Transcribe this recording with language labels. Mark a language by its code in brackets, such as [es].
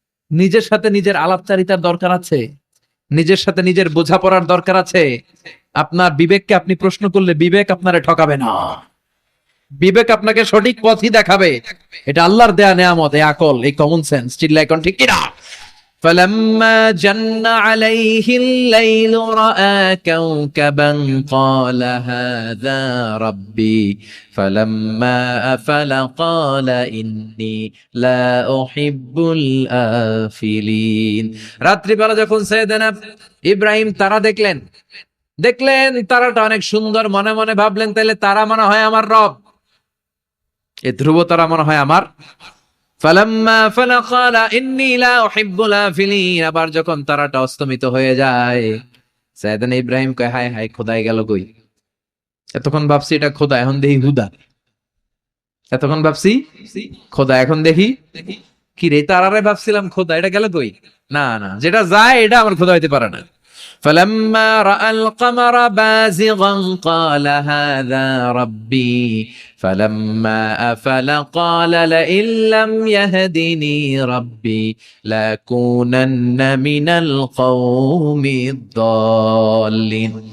[bn] নিজের সাথে নিজের আলাপচারিতার দরকার আছে, নিজের সাথে নিজের বোঝাপড়ার দরকার আছে। আপনার বিবেককে আপনি প্রশ্ন করলে বিবেক আপনারে ঠকাবে না, বিবেক আপনাকে সঠিক পথই দেখাবে। এটা আল্লাহর দেয়া নেয়ামত, এই আকল, এই কমন সেন্স। চিল্লা এখন ঠিক কিনা? [ar] فلما جن عليه الليل رأى كوكبا قال هذا ربي فلما أفل قال إني لا أحب الآفلين। [bn] রাত্রি বেলা যখন সাইয়েদনা ইব্রাহিম তারা দেখলেন তারাটা অনেক সুন্দর, মনে মনে ভাবলেন তাহলে তারা মনে হয় আমার রব, এই ধ্রুব তারা মনে হয় আমার। [ar] ফালাম্মা ফালা ক্বালা ইন্নী লা উহিব্বুল আফিলিন। [bn] আবার যখন তারাটা অস্তমিত হয়ে যায়, সাইয়েদনা ইব্রাহিম কয়, হায় হায়, খোদাই গেল কই? এতক্ষণ ভাবছি এটা খোদা, এখন দেখি হুদা। এতক্ষণ ভাবছি খোদা, এখন দেখি কি রে? তারারে ভাবছিলাম খোদা, এটা গেল কই? না না, যেটা যায় এটা আমার খোদা হইতে পারে না। [ar] فلما رأى القمر بازغا قال هذا ربي فلما أفل قال لئن لم يهدني ربي لأكونن من القوم الضالين।